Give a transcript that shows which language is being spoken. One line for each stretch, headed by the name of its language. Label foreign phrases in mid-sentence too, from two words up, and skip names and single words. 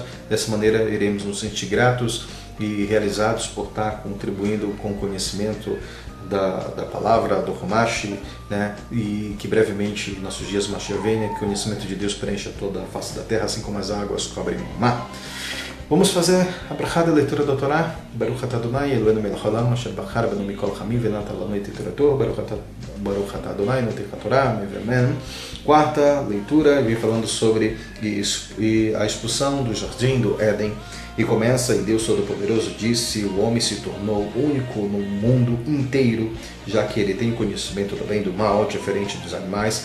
Portuguese: Dessa maneira iremos nos sentir gratos e realizados por estar contribuindo com o conhecimento da palavra, do Humash, né? E que brevemente, em nossos dias, Mashiach venha, que o conhecimento de Deus preencha toda a face da terra, assim como as águas cobrem o mar. Vamos fazer a brachá da leitura da Torá.
Hebrew: ברוך אתה אדני, אלהינו מלך העולם, אשר בחר בנו מכל העמים ונתן לנו את תורה. ברוך אתה אדני, נותן התורה,
Portuguese: amém. Quarta leitura, vem falando sobre a expulsão do jardim do Éden. E começa, e Deus Todo-Poderoso disse: o homem se tornou único no mundo inteiro, já que ele tem conhecimento do bem e do mal, diferente dos animais.